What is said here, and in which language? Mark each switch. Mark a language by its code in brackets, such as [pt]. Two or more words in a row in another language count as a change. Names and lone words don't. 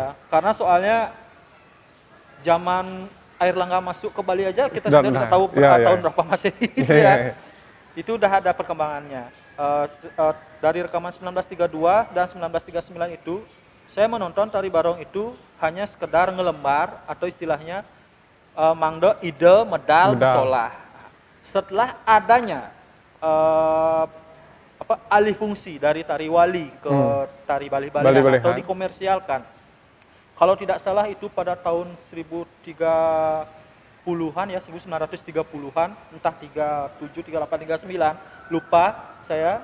[id] Karena soalnya zaman air langga masuk ke Bali aja kita sudah tahu tahun berapa Masehi itu ya. Itu udah ada perkembangannya. Dari rekaman 1932 dan 1939 itu, saya menonton tari barong itu hanya sekedar ngelembar atau istilahnya [ban] mangdo ide medal [id] Medal. musola. Setelah adanya alih fungsi dari tari wali ke tari Bali-Balihan Bali-Balihan. atau dikomersialkan. Kalau tidak salah itu pada tahun 1030-an ya, 1930-an, entah 37, 38, 39, lupa saya.